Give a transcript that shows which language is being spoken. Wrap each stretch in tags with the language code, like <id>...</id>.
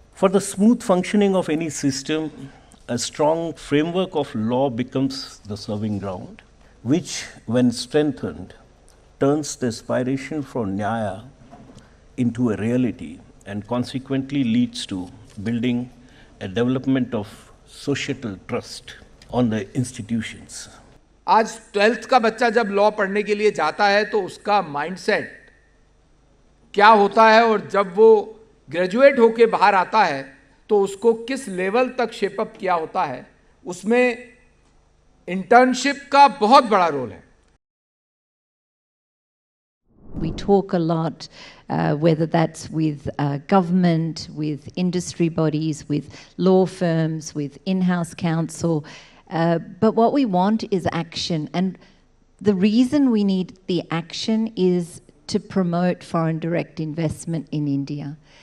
<en>For the smooth functioning of any system, a strong framework of law becomes the serving ground, which, when strengthened, turns the aspiration for Nyaya into a reality and consequently leads to building a development of societal trust on the institutions.</en> <hi>आज 12th का बच्चा जब law पढ़ने के लिए जाता है तो उसका माइंडसेट क्या होता है, और जब वो ग्रेजुएट होके बाहर आता है तो उसको किस लेवल तक शेपअप किया होता है, उसमें इंटर्नशिप का बहुत बड़ा रोल है.</hi> <en>We talk a lot, whether that's with government, with industry bodies, with law firms, with in-house counsel, but what we want is action. And the reason we need the action is to promote foreign direct investment in India.</en>